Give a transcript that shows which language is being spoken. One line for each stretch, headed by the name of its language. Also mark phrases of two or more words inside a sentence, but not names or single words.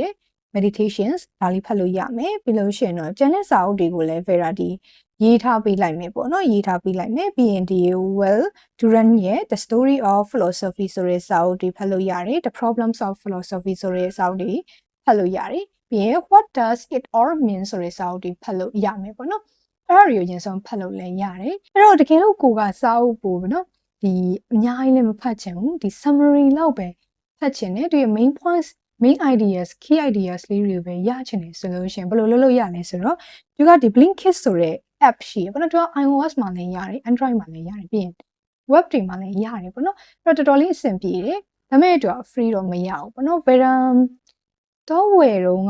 Burmese: တယ် meditations ဒါလေးဖတ်လို့ရမယ်ပြီးလို့ရှိရင်တော့ကျန်တဲ့စာအုပ်တွေကိုလည်းဗေရာဒီရေးထားပေးလိုက်မယ်ပေါ့နော်ရေးထားပေးလိုက်မယ်ပြီးရင်ဒီ Will Durant ရဲ့ The Story of Philosophy ဆိုတဲ့စာအုပ်တွေဖတ်လို့ရတယ် The Problems of Philosophy ဆိုတဲ့စာအုပ်တွေဖတ်လို့ရတယ်ပြီးရင် What does it all mean ဆိုတဲ့စာအုပ်တွေဖတ်လို့ရမယ်ပေါ့နော်အဲ့ဒါတွေကိုအရင်ဆုံးဖတ်လို့လည်းရတယ်အဲ့တော့တကယ်လို့ကိုကစာအုပ်ပို့ပေါ့နော်ဒီအများကြီးလည်းမဖတ်ချင်ဘူးဒီ summary လောက်ပဲ ဖတ်ချင်တယ်သူရဲ့
English: main points main ideas key ideas
Burmese: လေးတွေပဲရချင်တယ်ဆိုလို့ရှိရင်ဘယ်လိုလုပ်လို့ရလဲဆိုတော့သူကဒီ Blinkist ဆိုတဲ့ app ရှိရပေါ့နော်သူက iOS မှာလည်းရတယ် Android မှာလည်းရတယ်ပြီးရင် web တွေမှာလည်းရတယ်ပေါ့နော်အဲ့တော့တော်တော်လေးအဆင်ပြေတယ်ဒါပေမဲ့သူက free တော့မရဘူးပေါ့နော် Vera တော့ဝယ်တော့